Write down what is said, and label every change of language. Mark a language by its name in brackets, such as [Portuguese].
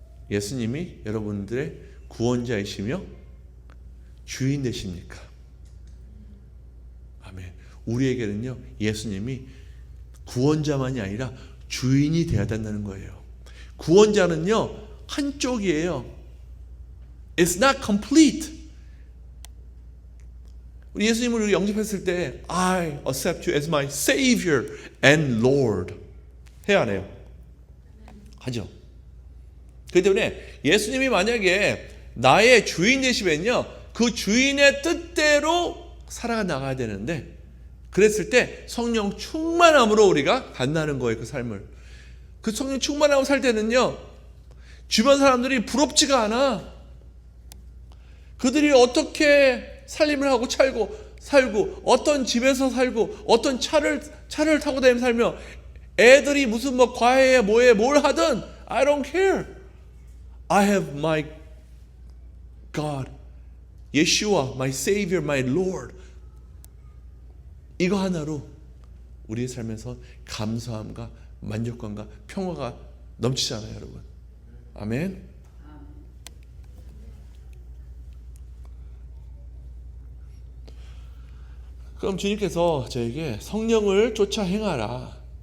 [Korean] 예수님이 여러분들의 구원자이시며 주인 되십니까? 아멘. 우리에게는요, 예수님이 구원자만이 아니라 주인이 되어야 된다는 거예요. 구원자는요, 한쪽이에요. [English] It's not complete. [Korean] 우리 예수님을 영접했을 때 [English] I accept you as my Savior and Lord [Korean] 해야 하네요. 하죠. 그렇기 때문에 예수님이 만약에 나의 주인 되시면요, 그 주인의 뜻대로 살아가 나가야 되는데, 그랬을 때 성령 충만함으로 우리가 간다는 거예요. 그 삶을. 그 성령 충만함으로 살 때는요, 주변 사람들이 부럽지가 않아. 그들이 어떻게 삶을 하고 살고 어떤 집에서 살고 어떤 차를 타고 다니며 살며 애들이 무슨 뭐 과외에 뭐에 뭘 하든 [English] I don't care. I have my God, Yeshua, my Savior, my Lord. [Korean] 이거 하나로 우리의 삶에서 감사함과 만족감과 평화가 넘치잖아요, 여러분. 아멘. 그럼 주님께서 저에게 성령을 쫓아 행하라.